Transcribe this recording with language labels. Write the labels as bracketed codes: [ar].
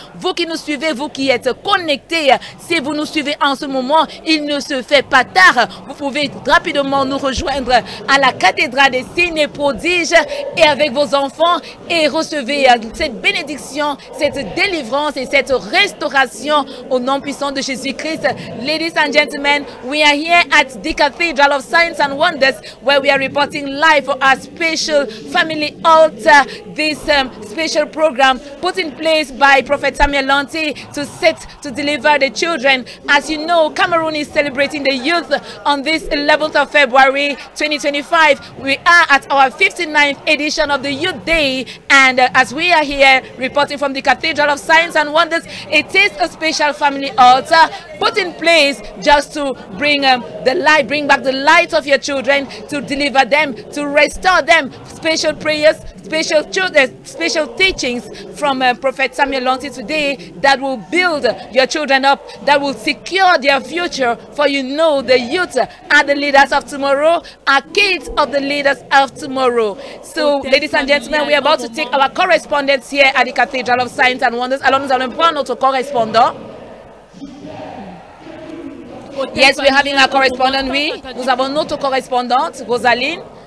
[fr] Vous qui nous suivez, vous qui êtes connectés, si vous nous suivez en ce moment, il ne se fait pas tard. Vous pouvez rapidement nous rejoindre à la cathédrale des signes et prodiges et avec vos enfants et recevez cette bénédiction, cette délivrance et cette restauration au nom puissant de Jésus-Christ. [en] Ladies and gentlemen, we are here at the Cathedral of Signs and Wonders where we are reporting live for our special family altar. This special program put in place by Prophet Samuel Lanty to deliver the children. As you know, Cameroon is celebrating the youth on this 11th of February 2025. We are at our 59th edition of the Youth Day, and as we are here reporting from the Cathedral of Signs and Wonders, it is a special family altar put in place just to bring the light, bring back the light of your children, to deliver them, to restore them. Special prayers, special teachings from Prophet Samuel Lanty today that will build your children up, that will secure their future. For you know the youth are the leaders of tomorrow, are kids of the leaders of tomorrow. So, ladies and gentlemen, we are about to take our correspondence here at the Cathedral of Signs and Wonders. [fr] Alors, nous allons prendre notre correspondant. [en] Yes, we're having a correspondent, [fr] oui. Nous avons notre correspondante, Rosaline.